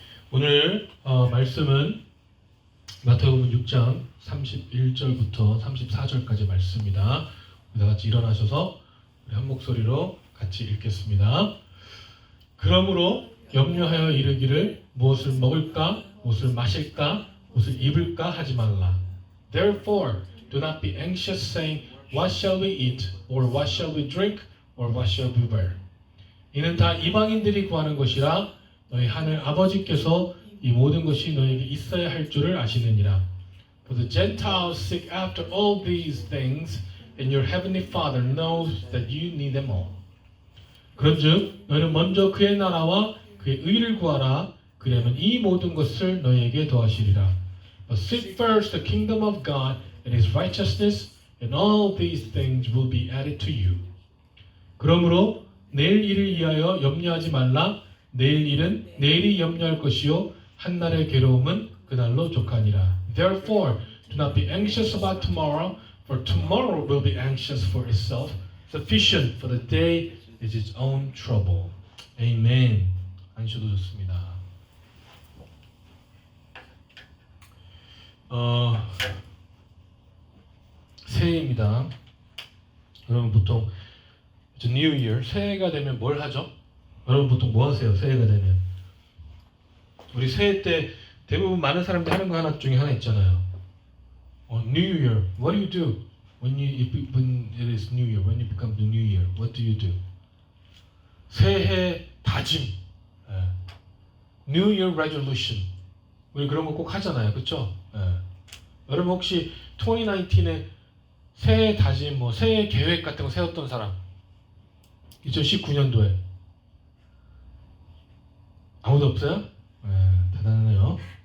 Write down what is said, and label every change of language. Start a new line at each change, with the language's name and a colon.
Korean: 오늘 말씀은 마태복음 6장 31절부터 34절까지 말씀입니다. 다 같이 일어나셔서 우리 한 목소리로 같이 읽겠습니다. 그러므로 염려하여 이르기를 무엇을 먹을까, 무엇을 마실까, 무엇을 입을까 하지 말라.
English: Therefore, do not be anxious, saying, What shall we eat, or what shall we drink, or what shall we wear?
Korean: 이는 다 이방인들이 구하는 것이라 너희 하늘 아버지께서 이 모든 것이 너희에게 있어야 할 줄을 아시느니라.
English: For the Gentiles seek after all these things, and your heavenly Father knows that you need them all.
Korean: 그런즉 너희는 먼저 그의 나라와 그의 의를 구하라. 그러면 이 모든 것을 너희에게 더하시리라.
English: But seek first the kingdom of God and His righteousness, and all these things will be added to you.
Korean: 그러므로 내일 일을 위하여 염려하지 말라. 내일 일은 내일이 염려할 것이요 한날의 괴로움은 그날로 족하니라.
English: Therefore, do not be anxious about tomorrow, for tomorrow will be anxious for itself. Sufficient for the day is its own trouble.
Korean: Amen. 앉으셔도 좋습니다. 새해입니다. 여러분 보통 New Year, 새해가 되면 뭘 하죠? 여러분 보통 뭐 하세요? 새해가 되면 우리 새해 때 대부분 많은 사람들이 하는 거 하나 중에 하나 있잖아요.
English: New Year, what do you do when it is New Year? When you become the New Year, what do you do?
Korean: 새해 다짐,
English: New Year Resolution.
Korean: 우리 그런 거 꼭 하잖아요, 그렇죠? 여러분 혹시 2019에 새해 다짐, 뭐 새해 계획 같은 거 세웠던 사람? 2019년도에 아무도 없어요? 대단하네요.